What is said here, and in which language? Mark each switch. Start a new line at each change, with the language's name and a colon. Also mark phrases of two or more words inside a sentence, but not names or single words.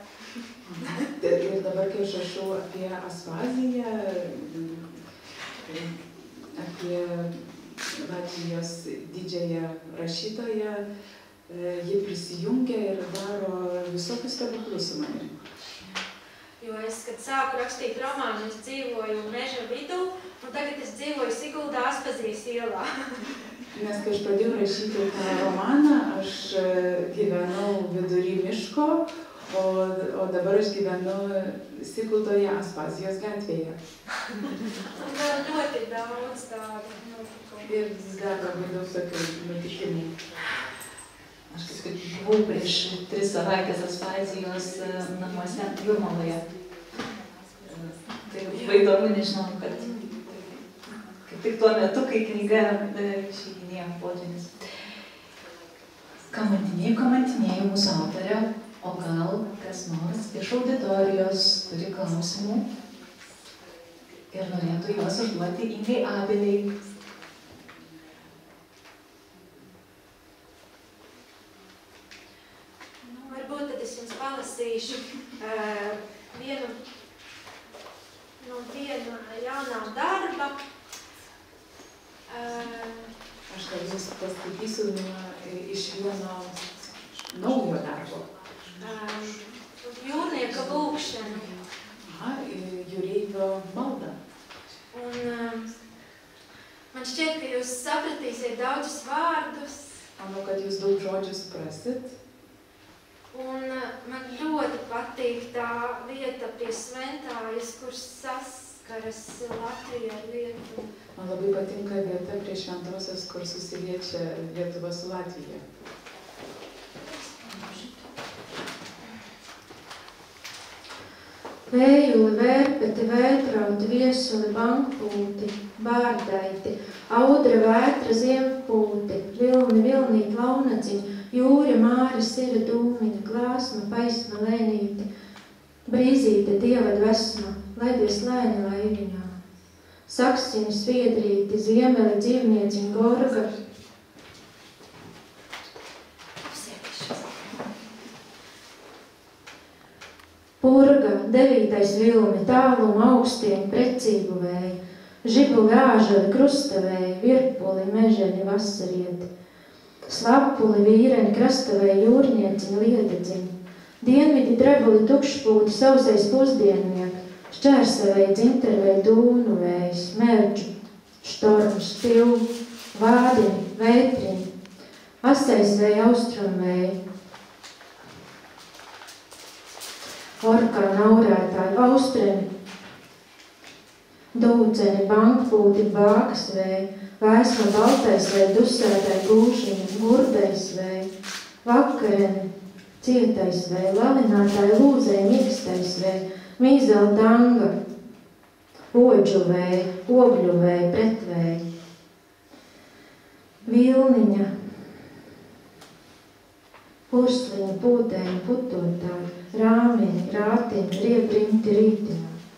Lithuanian: Ir dabar, kai aš rašau apie Aspaziją, apie Latvijos didžiąją rašytoją, ji prisijungia ir daro visokius stebuklus su manim.
Latvian: Jo es, kad sāku rakstīt romānu, es dzīvoju meža vidū, un tagad es dzīvoju Siguldā Aspazijas ielā.
Lithuanian: Nes kai aš pradėjau rašyti tą romaną, aš gyvenau vidury miško, o dabar aš gyvenu Siguldoje Aspazijos gatvėje.
Latvian: Ļoti daudz tādu notikumu.
Lithuanian: Ir dar labai daug tokių nutikimų. Aš kaip buvau prieš 3 savaitės Aspazijos namuose Jūrmaloje. Tai labai įdomu, nežinau, kad tik tuo metu, kai knyga išeidinėjo potvynis. Kamantinėjau mūsų autorę, o gal kas nors iš auditorijos turi klausimų ir norėtų juos užduoti Ingai Abeliai.
Latvian: Varbūt tad es jums palasīšu vienu jaunā darba.
Lithuanian: Aš gal jums paskaitysiu iš vieno naujo darbo.
Latvian: Jūrnieka lūkšana.
Lithuanian: Jūreivio malda.
Latvian: Un man šķiet, ka jūs sapratīsiet daudzus vārdus.
Lithuanian: Manau, kad jūs daug žodžių suprasit.
Latvian: Un man ļoti patīk tā vieta pie Sventājas, kur saskaras Latvija ar Lietuvu.
Lithuanian: Man labai patinka vieta prie Šventosios, kur susiliečia Lietuva su Latvija.
Latvian: Vējuli, vērpeti, vētrauti, viesuli, bankpūti, bārdaiti, audra, vētra, ziempūti, vilni, vilnīt, launaciņi, jūri, māri, sira, dūmiņa, glāsma, paisma, lēnīti, brīzīte, dieva dvesma, laidies lēni laiviņā, saksiņi, sviedrīti, ziemeli, dzīvnieciņi, gorga, purga, devītais vilni, tāluma, augstiem, precību vēji, žibuli, āžali, krustavēji, virpuli, meženi, vasarieti, slapuli, vīreni, krastavēji, jūrnieciņi, liededziņi, dienvidi, drebuli, tukšpūti, sausais pusdienniek, šķērsavēji, dzintervēji, dūnu vējs, mērķu, štorms, pilvu, vādini, vētriņi, asais vēji, austrumvēji, orkāna aurētāji, austreni, dūdzeni, bankpūti, bākas vēji, vēsma, baltais vēji, dusētāji, gūšiņi, gurdais vēji, vakareni, cietais vēji, lalinātāji, lūzēji, mikstais vēji, mīzela danga, oģu vēji, ogļu vēji, pretvēji, vilniņa, pursliņa, pūtēņa, putotāji, rāmiņi, rātiņi, riebrimti, rītiņā.